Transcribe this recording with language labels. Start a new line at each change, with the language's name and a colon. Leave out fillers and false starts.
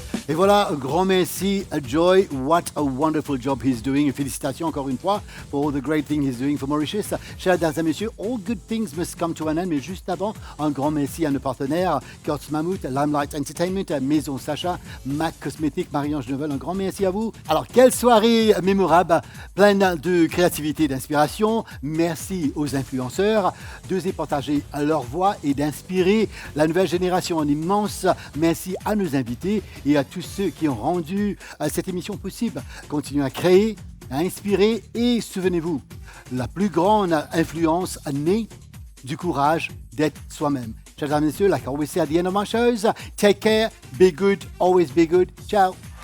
French: Et voilà, un grand merci à Joy.
English: What a wonderful job he's doing.
French: Et félicitations encore une fois
English: for all the great things he's doing for Mauritius.
French: Chers dames et messieurs,
English: all good things must come to an end.
French: Mais juste avant, un grand merci à nos partenaires, Kurtz Mammoth, Limelight Entertainment, Maison Sacha, MAC Cosmétiques, Marie-Ange Novel. Un grand merci à vous. Alors, quelle soirée mémorable, pleine de créativité et d'inspiration. Merci aux influenceurs d'oser partager leur voix et d'inspirer la nouvelle génération. Un immense merci à nos invités et à tous ceux qui ont rendu cette émission possible. Continuez à créer, à inspirer et souvenez-vous, la plus grande influence naît du courage d'être soi-même. Chers dames et messieurs,
English: like I always say at the end of my shows, take care, be good, always be good. Ciao.